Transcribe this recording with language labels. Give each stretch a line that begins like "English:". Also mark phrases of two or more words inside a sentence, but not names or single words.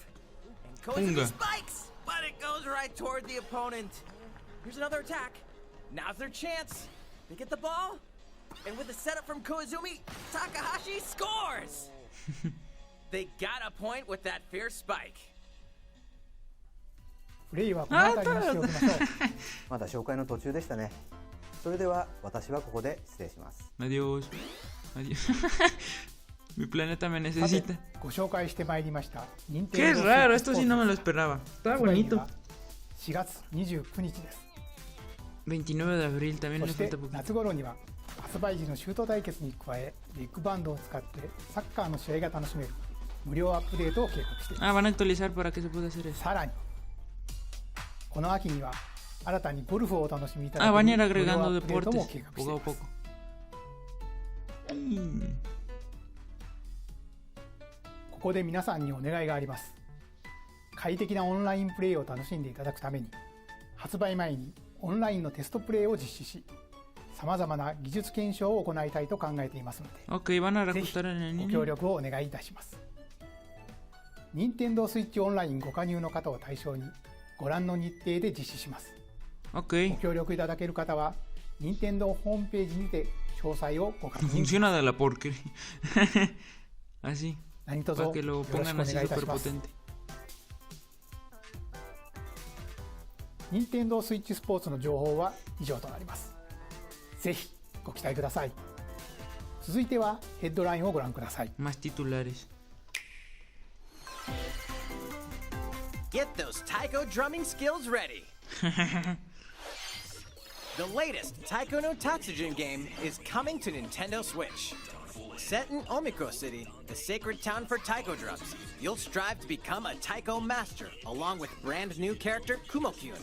English: And Koizumi Unga. spikes. But it goes right toward the opponent. Here's another attack. Now's their chance. They get the ball. And with the setup from Koizumi, Takahashi scores. They got a point with that fierce spike.
Japanese: プレイはこの辺りにしておきましょう。まだ紹介の途中でしたね。それでは私はここで失礼します。
Spanish: Adiós. Adiós. Mi planeta me
Japanese: さて
Spanish: necesita.
Japanese: ご紹介してまいりました
Spanish: Qué Nintendo raro, Switch esto sí no me lo Sports esperaba. Está
Japanese: 発売日
Spanish: bonito.
Japanese: は4月29日です。
Spanish: 29 de abril, también
Japanese: そ
Spanish: le
Japanese: して
Spanish: falta poquito.
Japanese: 夏頃には発売時のシュート対決に加え、ビッグバンドを使ってサッカーの試合が楽しめる無料アップデートを計画しています。
Spanish: van a actualizar para que se pueda hacer eso.
Japanese: さらに、この秋には新たにゴルフをお楽しみいただける
Spanish: van a ir
Japanese: 無料ア
Spanish: agregando
Japanese: ップデートも
Spanish: deportes
Japanese: 計画してい
Spanish: poco a
Japanese: ます。
Spanish: poco.
Japanese: ここで皆さんにお願いがあります。快適なオンラインプレイを楽しんでいただくために、発売前にオンラインのテストプレイを実施し、さまざまな技術検証を行いたいと考えていますので、
Spanish: Ok, van a
Japanese: ぜひ
Spanish: reajustar en el
Japanese: ご協
Spanish: niño.
Japanese: 力をお願いいたします。任天堂スイッチオンラインご加入の方を対象にご覧の日程で実施します。ご
Spanish: Ok.
Japanese: 協力いただける方は任天堂ホームページにて詳細をご確認ください。
Spanish: Funciona de la porquería. Así.
Japanese: 何卒
Spanish: Para
Japanese: よ
Spanish: que
Japanese: ろ
Spanish: lo
Japanese: しくお
Spanish: pongan
Japanese: 願
Spanish: así
Japanese: いいた
Spanish: super
Japanese: します。
Spanish: potente.
Japanese: 任天堂スイッチスポーツの情報は以上となります。ぜひご期待ください。続いてはヘッドラインをご覧ください。
Spanish: Más titulares.
English: Get those taiko drumming skills ready. The latest Taiko no Tatsujin game is coming to Nintendo Switch. Set in Omikro City, the sacred town for taiko drums, you'll strive to become a taiko master along with brand new character Kumo-kyun.